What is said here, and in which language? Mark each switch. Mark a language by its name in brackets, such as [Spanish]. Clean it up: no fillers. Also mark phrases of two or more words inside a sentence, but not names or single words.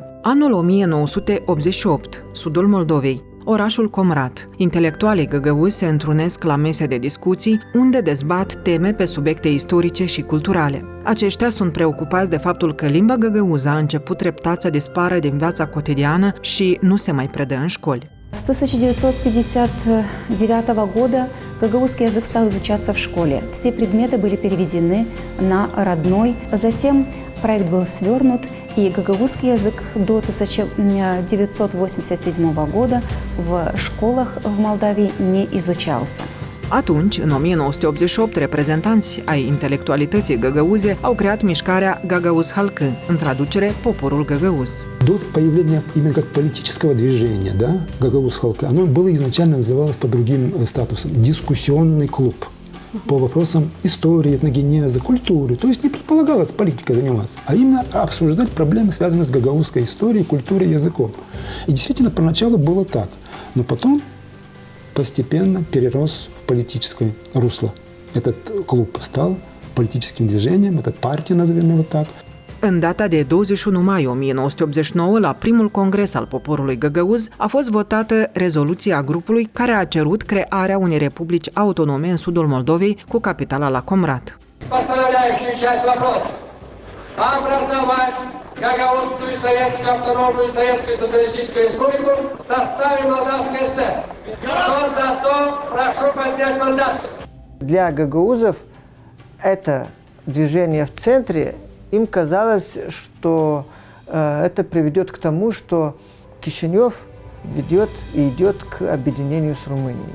[Romanian] Anul 1988, sudul Moldovei, orașul Comrat. Intelectualii găgăuzi se întrunesc la mese de discuții, unde dezbat teme pe subiecte istorice și culturale. Aceștia sunt preocupați de faptul că limba găgăuză a început treptat să dispară din viața cotidiană și nu se mai predă în școli. [Russian] С 1959 года гагаузский язык стал изучаться в школе. Все предметы были переведены на родной. Затем Проект был свернут, и гагаузский язык до 1987 года в школах в Молдавии не изучался. [Romanian] Atunci, în 1988, reprezentanți ai intelectualității găgăuze au creat mișcarea Gagauz Halkı, în traducere Poporul Găgăuz. [Russian] До появления именно как политического движения, да, Гагауз Халкы, оно было изначально называлось под другим статусом – дискуссионный клуб по вопросам истории, этногенеза, культуры. То есть не предполагалось политикой заниматься, а именно обсуждать проблемы, связанные с гагаузской историей, культурой, языком. И действительно, поначалу было так. Но потом постепенно перерос в политическое русло. Этот клуб стал политическим движением, это партия, назовем его так. [Romanian] În data de 21 mai 1989, la primul congres al poporului găgăuz, a fost votată rezoluția grupului care a cerut crearea unei republici autonome în sudul Moldovei cu capitala la Comrat. [Russian] Постановляющую часть вопроса. Образовать Гагаузскую советскую автономную советскую социалистическую республику в составе Молдавской ССР. Кто за то, прошу поднять мандат. Для гагаузов это движение в центре, им казалось, что это приведет к тому, что Кишинев ведет и идет к объединению с Румынией.